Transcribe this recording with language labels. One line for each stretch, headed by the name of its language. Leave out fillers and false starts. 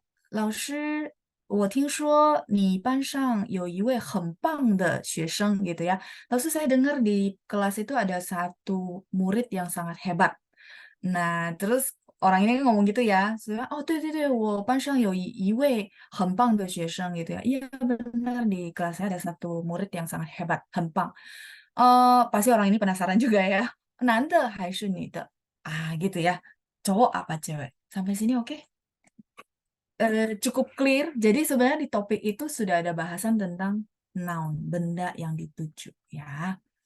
Chinese: 老师，我听说你班上有一位很棒的学生
Indonesian: gitu ya. Lalu saya dengar di kelas itu ada satu murid yang sangat hebat. Nah, terus orang ini ngomong gitu ya.
Chinese: Saya, oh, 对对对，我班上有一位很棒的学生
Indonesian: gitu ya. Iya benar di kelas saya ada satu murid yang sangat hebat,
Chinese: 很棒.
Indonesian: Pasti orang ini penasaran juga ya.
Chinese: 男的还是女的?
Indonesian: Ah, gitu ya. Cowok apa cewek? Sampai sini oke? Cukup clear. Jadi sebenarnya di topik itu sudah ada bahasan tentang noun, benda yang dituju ya.